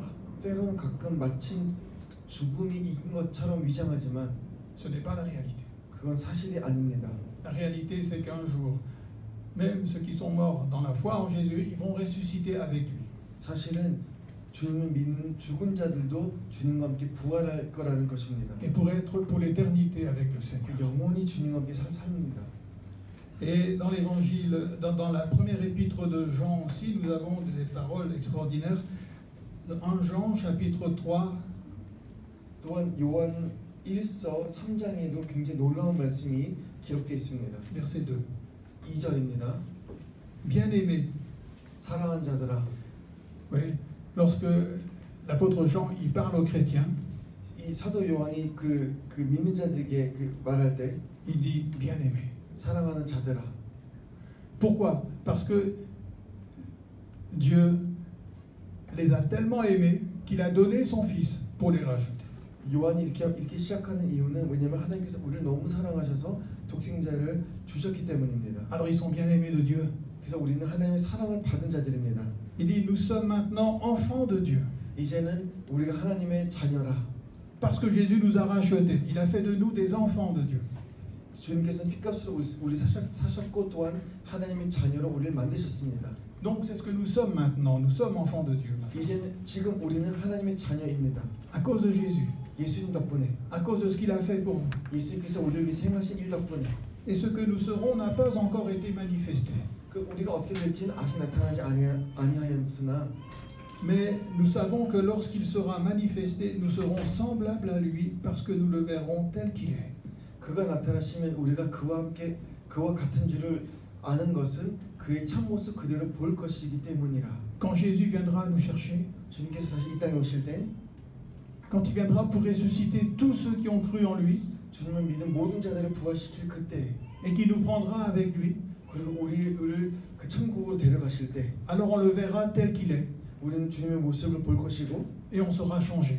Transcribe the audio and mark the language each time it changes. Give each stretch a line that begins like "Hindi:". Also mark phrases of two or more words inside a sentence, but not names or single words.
Korean: 때로는 가끔 마침 죽음이 이긴 것처럼 위장하지만
French: ce n'est pas la réalité.
Korean: 그건 사실이 아닙니다.
French: La réalité, c'est qu'un jour, même ceux qui sont morts dans la foi en Jésus, ils vont ressusciter avec lui.
Korean: 사실은 주님을 믿는 죽은 자들도 주님과 함께 부활할 거라는 것입니다.
French: Et pour être pour l'éternité avec le Seigneur.
Korean: 영원히 주님과 함께 삽니다.
French: Et dans l'évangile, dans la première épître de Jean aussi, nous avons des paroles extraordinaires. 1 Jean, chapitre 3,
Korean: 또한 요한 1서 3장에도 굉장히 놀라운 말씀이 기록되어 있습니다.
French: verset 2.
Korean: 2절입니다.
French: Bien-aimés,
Korean: 사랑한 자들아.
French: oui, lorsque l'apôtre Jean il parle aux chrétiens,
Korean: 이 사도 요한이 그 믿는 자들에게 말할 때
French: il dit bien-aimés.
Korean: 사랑하는 자들아.
French: Pourquoi? Parce que Dieu les a tellement aimés qu'il a donné son Fils pour les racheter.
Korean: 요한이 이렇게 시작하는 이유는 왜냐하면 하나님께서 우리를 너무 사랑하셔서 독생자를 주셨기 때문입니다.
French: Alors ils sont bien-aimés de Dieu.
Korean: 그래서 우리는 하나님의 사랑을 받은 자들입니다.
French: Il dit nous sommes maintenant enfants de Dieu.
Korean: 이제는 우리가 하나님의 자녀라.
French: Parce que Jésus nous a rachetés. Il a fait de nous des enfants de Dieu.
Korean: 주님께서는 핏값으로 우리 사셨고 또한 하나님의 자녀로 우리를 만드셨습니다.
French: Donc c'est ce que nous sommes maintenant. Nous sommes enfants de Dieu.
Korean: 이제는 지금 우리는 하나님의 자녀입니다.
French: À cause de Jésus.
Korean: 예수님 덕분에.
French: À cause de ce qu'il a fait pour nous.
Korean: 예수님께서 우리를 위해 행하신 일 덕분에.
French: Et ce que nous serons n'a pas encore été manifesté.
Korean: 우리가 어떻게 될지는 아직 나타나지 아니하였으나
French: Mais nous savons que lorsqu'il sera manifesté, nous serons semblables à lui parce que nous le verrons tel qu'il est.
Korean: 그가 나타나시면 우리가 그와 같은 줄을 아는 것은 그의 참모습 그대로 볼 것이기 때문이라.
French: Quand Jésus viendra nous chercher,
Korean: 주님께서 다시 이 땅에 오실 때,
French: quand il viendra pour ressusciter tous ceux qui ont cru en lui,
Korean: 주님을 믿은 모든 자들을 부활시킬 그때,
French: et qui nous prendra avec lui,
Korean: 그리고 우리를 그 천국으로 데려가실 때,
French: alors on le verra tel qu'il est,
Korean: 우리는 주님의 모습을 볼 것이고,
French: et on sera changé.